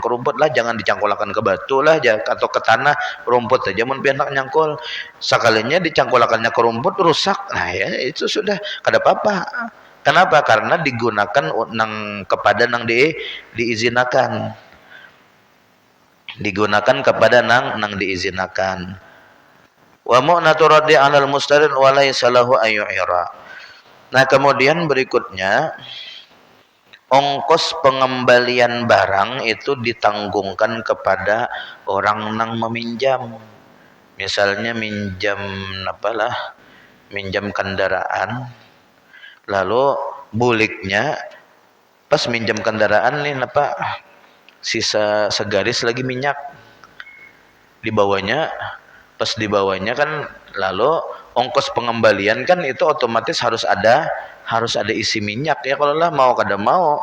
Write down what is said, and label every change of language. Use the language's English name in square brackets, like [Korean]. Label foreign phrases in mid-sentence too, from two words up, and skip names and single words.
[Banjar] ke rumput lah jangan dicangkulakan ke batu lah atau ke tanah rumput aja mun pianak nyangkul sekalinya dicangkulakannya ke rumput rusak nah ya itu sudah kada apa-apa kenapa karena digunakan nang kepada nang diizinakan [Arabic] ومؤنة الرد على المستعير وليس له أن يعير. [Banjar] Nah, kemudian berikutnya ongkos pengembalian barang itu ditanggungkan kepada orang nang meminjam. misalnya minjam apalah, minjam kendaraan, lalu buliknya pas minjam kendaraan nih sisa segaris lagi minyak dibawanya, pas dibawanya kan lalu ongkos pengembalian kan itu otomatis harus ada isi minyak ya, kalau lah mau kada mau.